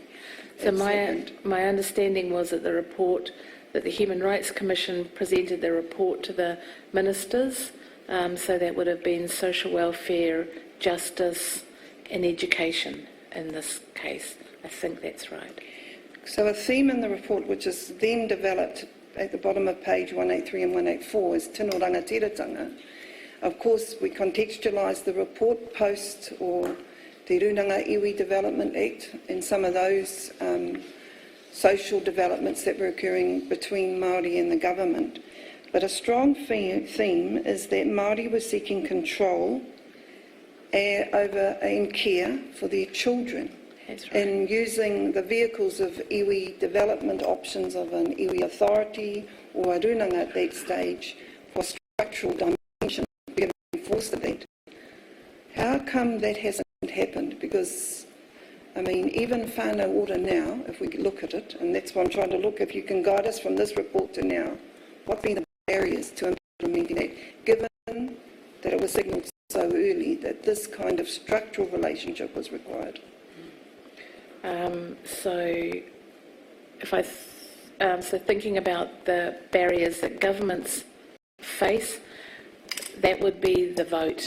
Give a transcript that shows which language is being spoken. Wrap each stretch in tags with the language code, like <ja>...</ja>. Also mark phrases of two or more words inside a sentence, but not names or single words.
<en>So my understanding was that the Human Rights Commission presented the report to the ministers, so that would have been social welfare, justice and education in this case. I think that's right. So a theme in the report, which is then developed at the bottom of page 183 and 184, is</en> <mi>tino rangatiratanga.</mi> <en>Of course, we contextualise the report post or the Runanga Iwi Development Act, and some of those social developments that were occurring between Māori and the government. But a strong theme is that Māori were seeking control over and care for their children. That's right. And using the vehicles of iwi development options of an iwi authority or a runanga at that stage for structural dimension, we have forced that. How come that hasn't happened? Because, I mean, even whānau ora now, if we look at it, and that's why I'm trying to look, if you can guide us from this report to now, what been the barriers to implementing that, given that it was signalled so early that this kind of structural relationship was required? So thinking about the barriers that governments face, that would be the vote.</en>